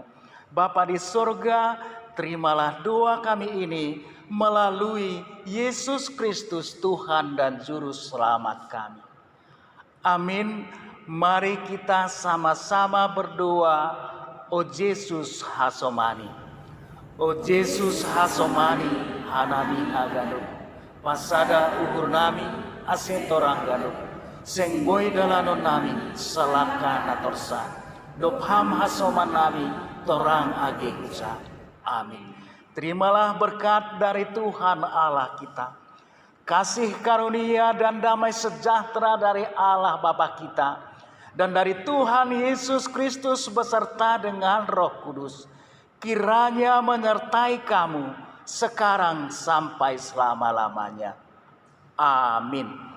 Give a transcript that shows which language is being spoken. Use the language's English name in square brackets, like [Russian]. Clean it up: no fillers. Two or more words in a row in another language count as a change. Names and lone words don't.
[Indonesian] Bapa di surga, terimalah doa kami ini melalui Yesus Kristus Tuhan dan Juru Selamat kami. Amin. Mari kita sama-sama berdoa. [Batak Simalungun] O Yesus hasomani. O Yesus hasomani hanami agado. Pasada uhur nami asetorang gado. Sengboy dalanon nami selaka natorsa. Dopham hasoman nami torang age kusa. [Indonesian] Amin. Terimalah berkat dari Tuhan Allah kita. Kasih karunia dan damai sejahtera dari Allah Bapa kita. Dan dari Tuhan Yesus Kristus beserta dengan Roh Kudus. Kiranya menyertai kamu sekarang sampai selama-lamanya.